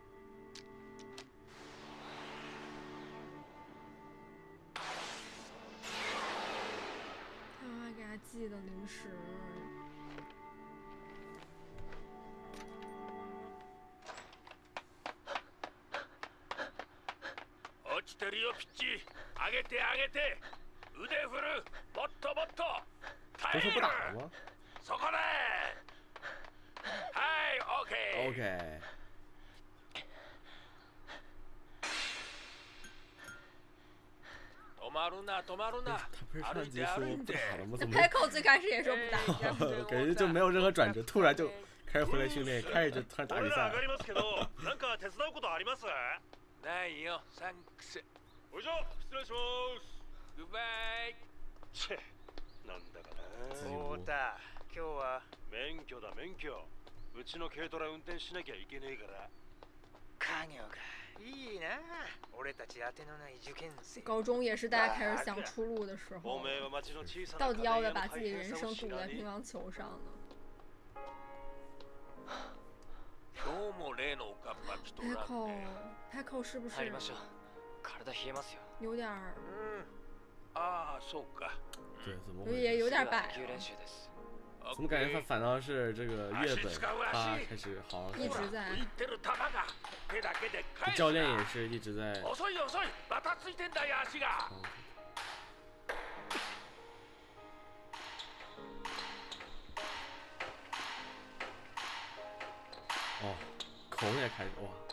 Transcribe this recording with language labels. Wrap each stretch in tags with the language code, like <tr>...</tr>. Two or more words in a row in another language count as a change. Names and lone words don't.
<zh>他妈妈给他寄的零食。</zh> <ja>落ちてるよピッチ。上げて上げて。腕振る。もっともっと。耐える。そこで。はい、オッケー。オッケー。止まるな止まるな。</ja> <zh>他不是上集说不打了吗？怎么？派寇最开始也说不打，感觉就没有任何转折，突然就开始回来训练，开始就突然打比赛。</zh> <ja>なんか手伝うことあります？ないよ、サンクス。おいしょ、失礼します。グッバイ。チェ、なんだかな。そうだ、今日は免許だ免許。うちの軽トラ運転しなきゃいけねえから。家業か。いいな。俺たち当てのない受験生。</ja> <zh>高中也是大家开始想出路的时候，到底要不要把自己人生赌在乒乓球上呢？派寇是不是有点儿？</zh> <ja>啊，そうか。</ja> <zh>对，怎么回事？也有点摆。怎么感觉反倒是这个月本他开始好好一直在。教练也是一直在。</zh> <ja>遅い遅い、またついてんだよ足が。</ja> <zh>哦，口也开始哇。</zh>